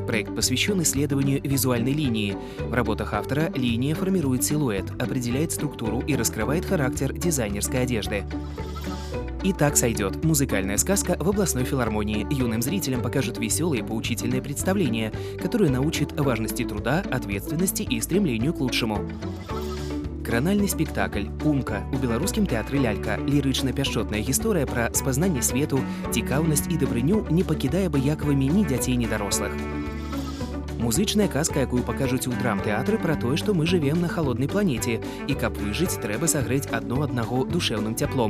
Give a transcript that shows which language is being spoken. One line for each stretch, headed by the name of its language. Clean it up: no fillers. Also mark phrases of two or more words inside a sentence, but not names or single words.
Russian: Проект посвящен исследованию визуальной линии. В работах автора линия формирует силуэт, определяет структуру и раскрывает характер дизайнерской одежды. «И так сойдет» – музыкальная сказка в областной филармонии. Юным зрителям покажут веселые поучительные представления, которые научат важности труда, ответственности и стремлению к лучшему.
Belarusian: Кранальны спектакль «Умка» у беларускім тэатры «Лялька». Лірычна-пяшчотная гісторыя пра спазнанне свету, цікаўнасць і дабрыню не пакідае абыякавымі ні дзяцей, ні дарослых. Музычная казка, якую пакажуць у драмтэатры пра тое, што мы жывем на халоднай планеце, і каб выжыць, трэба сагрэць адно аднаго душэўным цяплом.